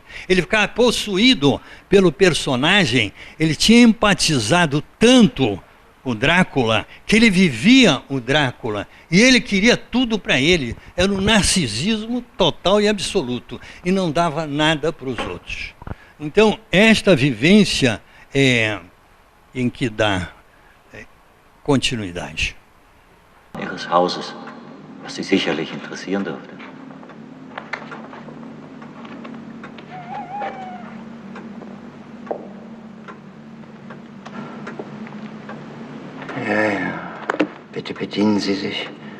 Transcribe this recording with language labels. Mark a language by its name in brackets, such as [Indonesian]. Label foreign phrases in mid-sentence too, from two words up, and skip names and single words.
[Portuguese] Ele ficava possuído pelo personagem, ele tinha empatizado tanto o Drácula, que ele vivia o Drácula, e ele queria tudo para ele. Era um narcisismo total e absoluto, e não dava nada para os outros. Então, esta vivência é em que dá continuidade. [German] Ihres Hauses, was Sie sicherlich interessieren dürfte. Ja, ja. Bitte bedienen Sie sich.